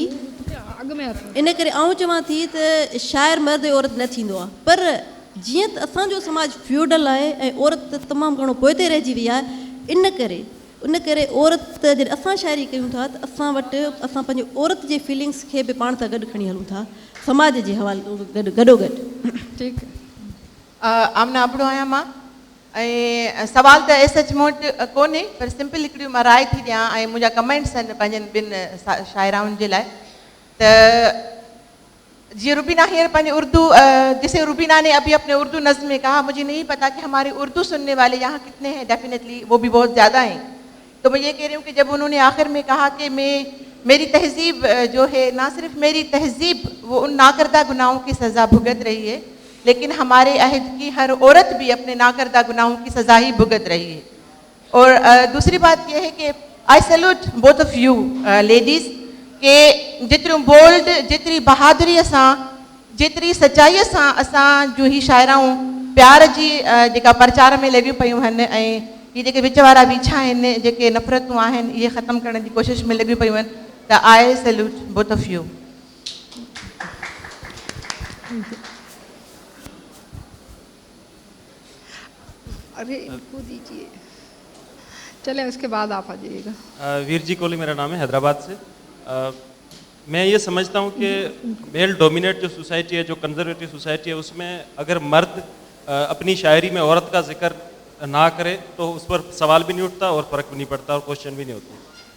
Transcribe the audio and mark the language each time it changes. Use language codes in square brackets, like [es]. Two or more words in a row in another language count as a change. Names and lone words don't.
[sd] इन करे आउं चवां थी त शाइर मर्द ऐं औरत न थींदो आहे, पर जीअं त असांजो समाज फ्यूडल आहे ऐं औरत तमामु घणो पोइते रहिजी वई आहे, उन करे औरत जॾहिं असां शाइरी कयूं था त असां वटि असां पंहिंजे औरत जे फीलिंग्स खे बि पाण सां गॾु खणी हलूं था, समाज जे हवाले गॾोगॾु। ठीकु। आमना अबड़ो आहियां मां, ऐं सवाल त सच मूं वटि कोन्हे, पर सिंपल हिकिड़ी मां राय थी ॾियां ऐं मुंहिंजा कमेंट्स आहिनि पंहिंजनि ॿिनि शाइराउनि जे लाइ। त जी रुबीना हींअर पंहिंजे उर्दू, [ur] جسے روبینہ نے ابھی اپنے اردو نظم میں کہا، مجھے نہیں پتا کہ ہمارے اردو سننے والے یہاں کتنے ہیں، ڈیفینیٹلی وہ بھی بہت زیادہ ہیں. تو میں یہ کہہ رہی ہوں کہ جب انہوں نے آخر میں کہا کہ میری تہذیب جو ہے، نہ صرف میری تہذیب وہ ان ناکردہ گناہوں کی سزا بھگت رہی ہے، لیکن ہمارے عہد کی ہر عورت بھی اپنے ناکردہ گناہوں کی سزا ہی بھگت رہی ہے. اور دوسری بات یہ ہے کہ [en] I salute both of you ladies [sd] के जेतिरियूं बोल्ड, जेतिरी बहादुरी सां, जेतिरी सचाईअ सां असां जूं ही शाइराऊं प्यार जी जेका प्रचार में लॻियूं पियूं आहिनि, ऐं हीअ जेके विच वारा बीठा आहिनि, जेके नफ़रतूं आहिनि, इहे ख़तमु करण जी कोशिशि में लॻियूं पियूं आहिनि, त [en] I salute both of you. [ur] ارے ان کو دیجیے، چلے اس کے بعد آپ آ جائیے گا. ویر جی کوہلی میرا نام ہے، حیدرآباد سے۔ میں یہ سمجھتا ہوں کہ [en] male dominate [ur] جو سوسائٹی ہے، جو [en] conservative society [ur] ہے، اس میں اگر مرد اپنی شاعری میں عورت کا ذکر نہ کرے تو اس پر سوال بھی نہیں اٹھتا اور فرق بھی نہیں پڑتا اور کویسچن بھی نہیں ہوتے.